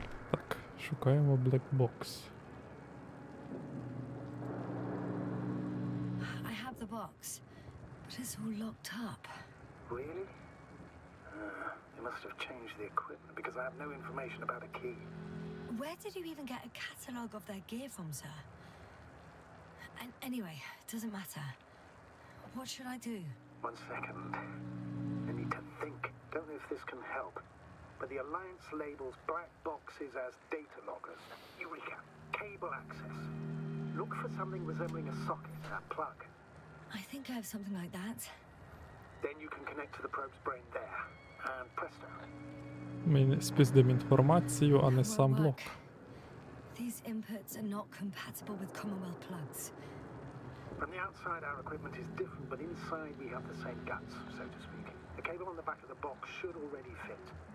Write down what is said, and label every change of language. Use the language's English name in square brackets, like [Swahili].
[Ukrainian] Так, шукаємо Black Box. [English] I have the box, but it's all locked up. Really? They must have changed the equipment because I have no information about a key. Where did you even get a catalogue of their gear from, sir? And anyway, it doesn't matter. What should I do? 1 second. I need to think. Don't know if this can help. but the Alliance labels black boxes as data loggers. Eureka! Cable access. Look for something resembling a socket, a plug. I think I have something like that. Then you can connect to the probe's brain there. And presto. [Ukrainian] Ми спіздимо інформацію, а не сам блок. [English] These inputs are not compatible with Commonwealth plugs. From the outside, our equipment is different, but inside we have the same guts, so to speak. The cable on the back of the box should already fit.